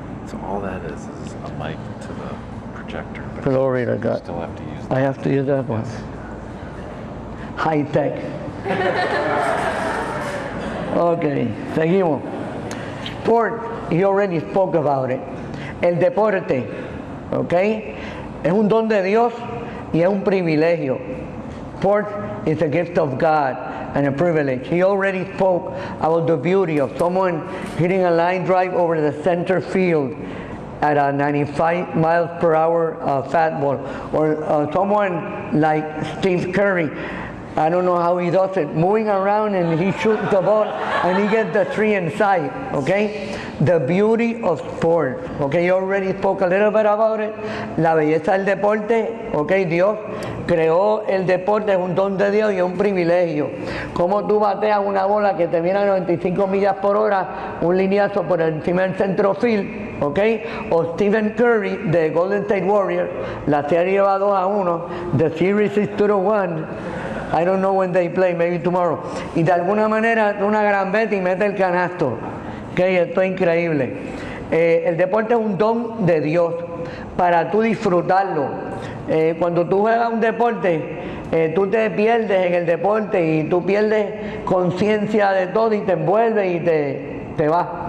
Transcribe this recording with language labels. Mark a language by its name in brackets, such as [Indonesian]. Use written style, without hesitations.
[English] So all that is a mic to the projector. But Glory to God. You still have to use that. I have to use that one. High tech. [Spanish] Okay, seguimos. [English] Sport, he already spoke about it. [Spanish] El deporte, okay, es un don de Dios y es un privilegio. [English] Sport is a gift of God and a privilege. He already spoke about the beauty of someone hitting a line drive over the center field at a 95 miles per hour fastball, or someone like Steve Curry. I don't know how he does it, moving around and he shoots the ball and he gets the 3 inside, okay? The beauty of sport, okay? You already spoke a little bit about it. [Spanish] La belleza del deporte, okay? Dios creó el deporte, es un don de Dios y es un privilegio. Como tú bateas una bola que te viene a 95 millas por hora, un lineazo por encima del centrofield, okay? O Stephen Curry de Golden State Warriors, la serie va 2-1, [English] the series is 2-1. I don't know when they play, maybe tomorrow. [Spanish] Y de alguna manera, una gran beta y mete el canasto. Okay, esto es increíble. El deporte es un don de Dios para tú disfrutarlo. Cuando tú juegas un deporte, tú te pierdes en el deporte y tú pierdes conciencia de todo y te envuelves y te vas.